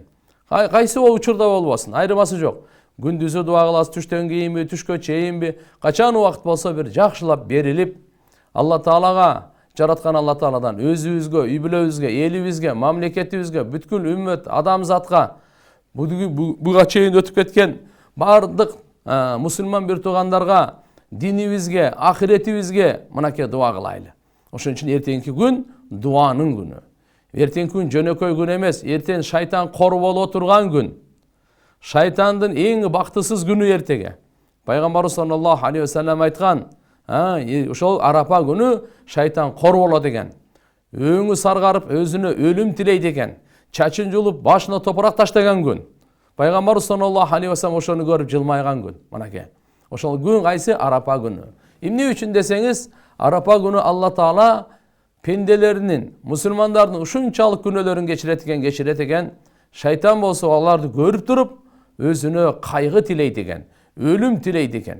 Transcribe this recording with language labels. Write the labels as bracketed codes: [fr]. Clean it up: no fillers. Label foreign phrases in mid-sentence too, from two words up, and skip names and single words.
[ky] Кайсы учурда болбосун, айырмасы жок. Күндүзү дуа кыласыз, түштөн кийинби, түшкө чейинби, качан убакыт болсо бир жакшылап берилип, Алла Таалага, жараткан Алла Тааладан өзүбүзгө, үй бүлөбүзгө, элибизге, мамлекетибизге, бүткүл үммөт, адамзатка, буга чейин өтүп кеткен бардык мусулман бир туугандарга, динибизге, ахиретибизге мынакей дуа кылайлы. Ошон үчүн эртеңки күн дуанын күнү. Эртеңки күн жөнөкөй күн эмес, эртең шайтан кор боло турган күн. Шайтандын эң бактысыз күнү эртеге. Пайгамбарыбыз [ar] صلى الله عليه وسلم [ky] айткан, ошол арапа күнү шайтан кор болот экен. Өңү саргарып, өзүнө өлүм тилейт экен. Чачын жулуп, башына топурак таштаган күн. Пайгамбарыбыз [ar] صلى الله عليه وسلم [ky] ошону көрүп жылмайган күн. Мынакей. Ошол күн кайсы? Арапа күнү. Эмне үчүн десеңиз, арапа күнү Алла Таала пенделеринин, мусулмандардын ушунчалык күнөөлөрүн кечирет экен. Шайтан болсо аларды көрүп туруп, өзүнө кайгы тилейт экен, өлүм тилейт экен.